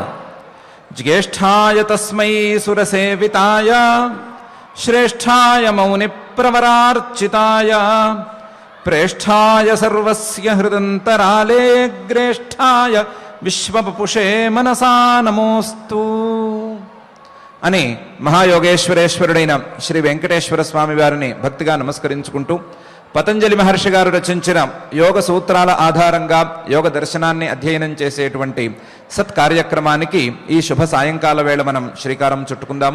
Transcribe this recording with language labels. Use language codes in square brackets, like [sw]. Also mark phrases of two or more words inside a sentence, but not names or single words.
[sa] ज्येष्ठाय तस्मै सुरसेविताय श्रेष्ठाय मौनि प्रवरार्चिताय प्रेष्ठाय सर्वस्य हृदन्तराले ग्रेष्ठाय विश्वपुषे मनसा नमोस्तु [te] అని మహాయోగేశ్వరేశ్వరుడైన శ్రీ వెంకటేశ్వర స్వామి వారిని భక్తిగా నమస్కరించుకుంటూ పతంజలి మహర్షి గారు రచించిన యోగ సూత్రాల ఆధారంగా యోగ దర్శనాన్ని అధ్యయనం చేసేటువంటి సత్కార్యక్రమానికి ఈ శుభ సాయంకాల వేళ మనం శ్రీకారం చుట్టుకుందాము.